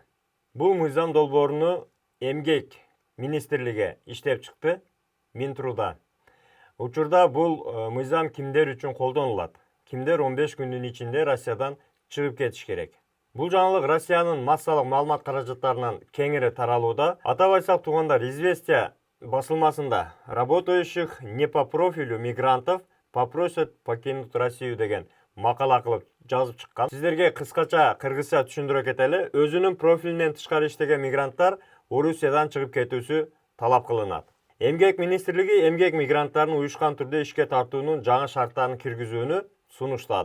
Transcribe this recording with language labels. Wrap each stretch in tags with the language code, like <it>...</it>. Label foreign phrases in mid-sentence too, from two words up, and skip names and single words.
<ky>Бул мыйзам долбооруну Эмгек министрлиги иштеп чыкты, Минтруда. Учурда бул мыйзам кимдер үчүн колдонулат? Кимдер 15 күндүн ичинде Россиядан чыгып кетиш керек? Бул жаңылык Россиянын массалык маалымат каражаттарынан кеңири таралууда. Атап айтсак туугандар, Известия басылмасында</ky> <ru>работающих не по профилю мигрантов попросят покинуть Россию</ru> <ky>деген макала кылып жазып чыккан. Сиздерге кыскача кыргызча түшүндүрө кетели. Өзүнүн профилинен тышкары иштеген мигранттар Орусиядан чыгып кетүүсү талап кылынат. Эмгек министрлиги эмгек мигранттарын уюшкан түрдө ишке тартуунун жаңы шарттарын киргизүүнү сунуштады.</ky>